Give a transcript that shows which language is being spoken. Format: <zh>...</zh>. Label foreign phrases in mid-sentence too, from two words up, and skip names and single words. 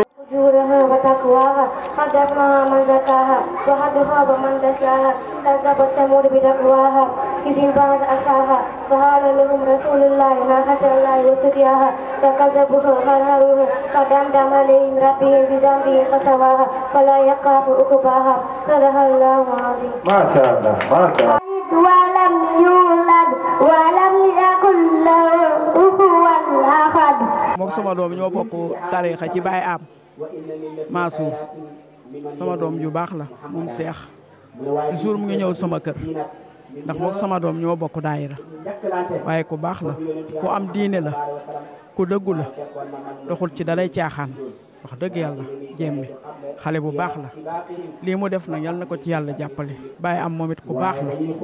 <ar>فجورها وتقواها قد أفلح من زكاها وقد خاب من دساها كذبت ثمود بتقواها إذ انبعث أشقاها فقال لهم رسول الله ناقة الله وسقياها فكذبوه فعقروها فدمدم عليهم ربهم بذنبهم فسواها فلا يخاف عقباها صدق الله العظيم. ما شاء الله. ما شاء الله. ولم يولد ولم يكن له كفوا أحد.</ar> <wo>moom sama doom ñoo bokk tariixa ci Baay Am Mansour sama doom ju baax la moom Seex toujours mu ngi ñëw sama kër ndax moom sama doom ñoo bokk daayira waaye ku baax la ku am diine la ku dëggu la doxul ci dalay caaxaan wax dëgg yàlla jéem xale bu baax la lii mu def nag yal na ko ci yàlla jàppale Baay Am moom it ku baax la</wo>